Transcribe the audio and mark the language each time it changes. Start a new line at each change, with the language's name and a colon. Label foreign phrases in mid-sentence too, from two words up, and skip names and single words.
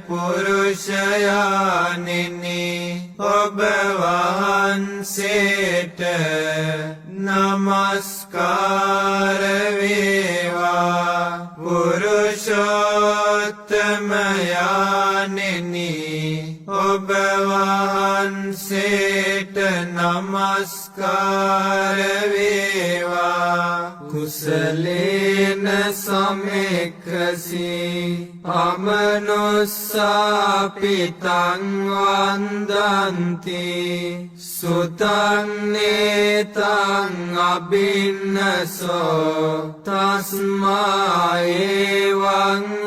Sinhala: පුරුෂයාණෙනි ඔබ වහන්සේට නමස්කාර වේවා පුරුෂෝත්තමයාණෙනි ඔබ වහන්සේට නමස්කාර වේවා
Pali: කුසලේන සමෙක්ඛසි අමනුස්සා පිතං වන්දන්ති සුතං නේතං අබින්නසෝ තස්මා එවං